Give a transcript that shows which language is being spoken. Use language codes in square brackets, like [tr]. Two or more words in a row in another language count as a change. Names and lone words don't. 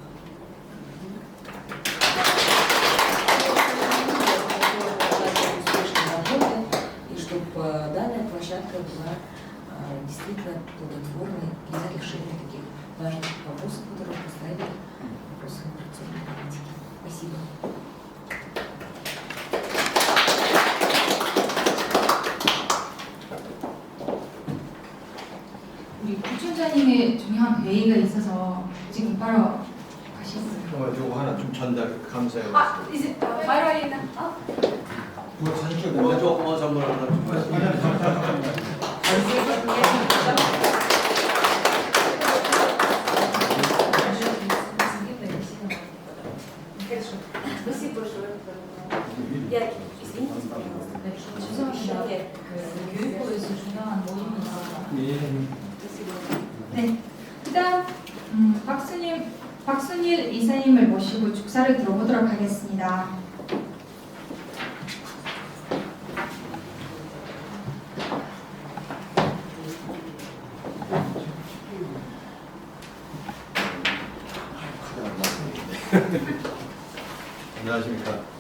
[ru] Успешной работы и чтобы данная площадка была действительно плодотворной для решения таких важных вопросов, которые поставили вопросы информационной политики. Спасибо. [ko] 우리 부총장님의 중요한 회의가 있어서 지금 바로 가시겠어요. 요거 하나 좀 전달 감사해요. 이제 마이로이나 그거 사실 조그만 선물 하나 좀 [ru] Спасибо большое. Я, извините, пожалуйста. [ko] 교육부에서 중요한 모임이 있어서. [ru] Спасибо. [ko] 네. 그다음 박순일 이사님을 모시고 축사를 들어보도록 하겠습니다. 안녕하십니까.